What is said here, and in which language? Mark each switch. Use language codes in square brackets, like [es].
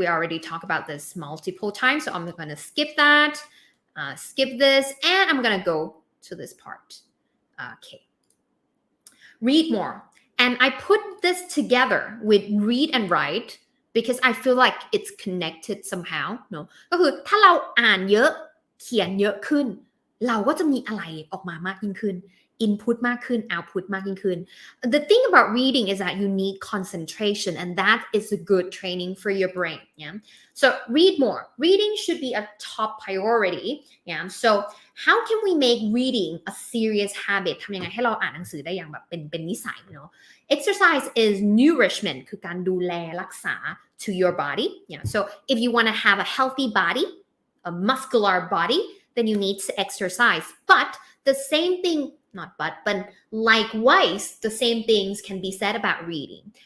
[en] We already talked about this multiple times, so I'm going to skip that, skip this, and I'm going to go to this part. Okay. Read more. And I put this together with read and write because I feel like it's connected somehow. No? [th] ก็คือถ้าเราอ่านเยอะเขียนเยอะขึ้นเราก็จะมีอะไรออกมามากยิ่งขึ้น [en] input [th] มากขึ้น [en] output [th] มากยิ่งขึ้น [en] The thing about reading is that you need concentration and that is a good training for your brain. Yeah. So read more. Reading should be a top priority. Yeah. So how can we make reading a serious habit [th] ทำยังไงให้เราอ่านหนังสือได้อย่างแบบเป็นนิสัยเนาะ [en] Exercise is nourishment [th] คือการดูแลรักษา [en] to your body. Yeah. So if you want to have a healthy body, a muscular body, then you need to exercise. But the same thing, not but likewise, the same things can be said about reading.